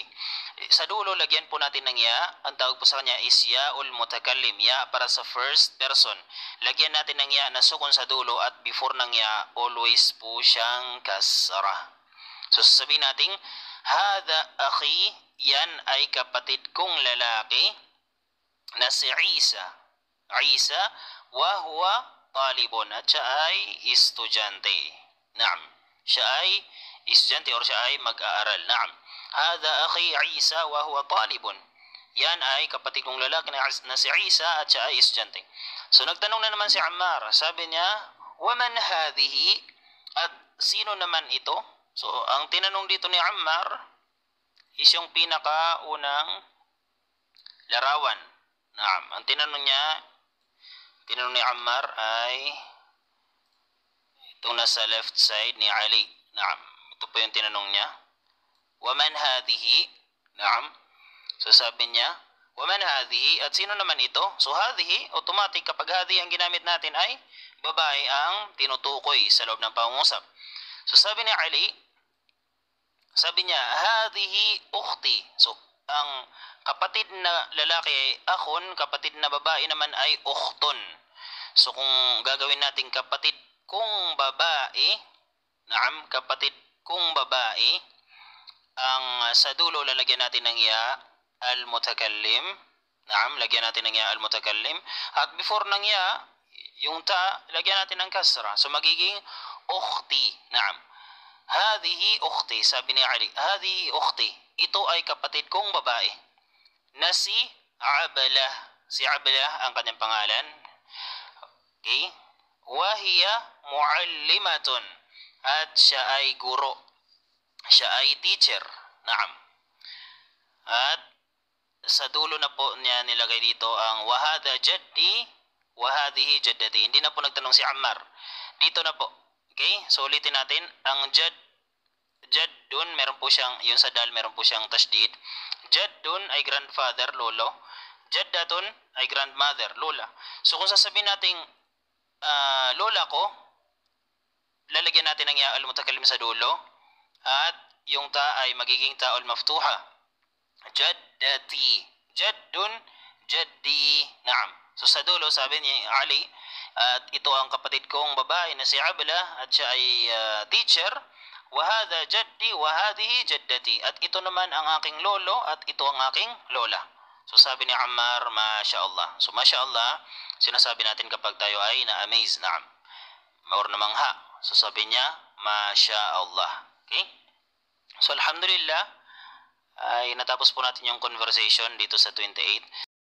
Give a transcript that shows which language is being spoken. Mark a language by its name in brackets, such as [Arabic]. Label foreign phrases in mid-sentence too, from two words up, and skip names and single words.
[Filipino] Sa dulo, lagyan po natin ng ya. Ang tawag po sa kanya is [Arabic] ياء المتكلم. [Filipino] Ya para sa [English] first person. [Filipino] Lagyan natin ng ya na sukun sa dulo at before ng ya, always po siyang kasra. So sasabihin natin, [Arabic] هذا أخي, [Filipino] yan ay kapatid kong lalaki na si Isa. [Arabic] وهو طالب, [Filipino] at siya ay estudyante. Naam. Siya ay estudyante or siya ay mag-aaral. Naam. [Arabic] هذا أخي عيسى وهو طالب. [Filipino] Yan ay kapatid kong lalaki na si Isa at siya ay estudyante. So nagtanong na naman si Ammar. Sabi niya, [Arabic] ومن هذه? [Filipino] At sino naman ito? So ang tinanong dito ni Ammar is yung pinakaunang larawan. Naam. Ang tinanong ni Ammar ay itong nasa left side ni Ali. Naam. Ito po yung tinanong niya. [Arabic] ومن هذه؟ نعم. [Filipino] So sabi niya, [Arabic] ومن هذه? [Filipino] At sino naman ito? So hadhihi, automatic kapag hadhihi ang ginamit natin ay babae ang tinutukoy sa loob ng pangungusap. So sabi ni Ali, sabi niya, [Arabic] هذه أختي. [Filipino] So ang kapatid na lalaki ay akhun, kapatid na babae naman ay ukhtun. So kung gagawin natin kapatid kung babae, naam, kapatid kung babae, ang sa dulo lalagyan natin ng [Arabic] ياء المتكلم. [Filipino] Naam, lagyan natin ng [Arabic] ياء المتكلم. [Filipino] At before ng ya, yung ta, lagyan natin ng kasra. So magiging ukhti. Naam. [Arabic] هذه أختي, [Filipino] sabi ni Ali. [Arabic] هذه أختي. [Filipino] Ito ay kapatid kong babae. na si Ablah. Si Ablah ang kanyang pangalan. [Arabic] Okay? وهي معلمة. [Filipino] At siya ay guro. Siya ay teacher. Naam. At sa dulo na po niya nilagay dito ang [Arabic] وهذا جدي وهذه جدتي. [Filipino] Hindi na po nagtanong si Ammar. Dito na po. Okay? So ulitin natin. Ang jaddun, meron po siyang, yun sa dal, meron po siyang tasdid. Jaddun ay grandfather, lolo. Jaddatun ay grandmother, lola. So kung sasabihin natin lola ko, lalagyan natin ng [Arabic] ياء المتكلم [Filipino] sa dulo. At yung ta ay magiging [Arabic] تاء مفتوحة. جدتي. جد، جدي. نعم. [Filipino] So sa dulo, sabi ni Ali, at ito ang kapatid kong babae na si Ablah at siya ay teacher. [Arabic] وهذا جدي، وهذه جدتي. [Filipino] At ito naman ang aking lolo at ito ang aking lola. So sabi ni Ammar, [Arabic] ما شاء الله. [Filipino] So [Arabic] ما شاء الله, [Filipino] sinasabi natin kapag tayo ay na-amaze, naam. Or namangha. So sabi niya, [Arabic] ما شاء الله. [Filipino] Okay? So alhamdulillah, ay natapos po natin yung conversation dito sa 28.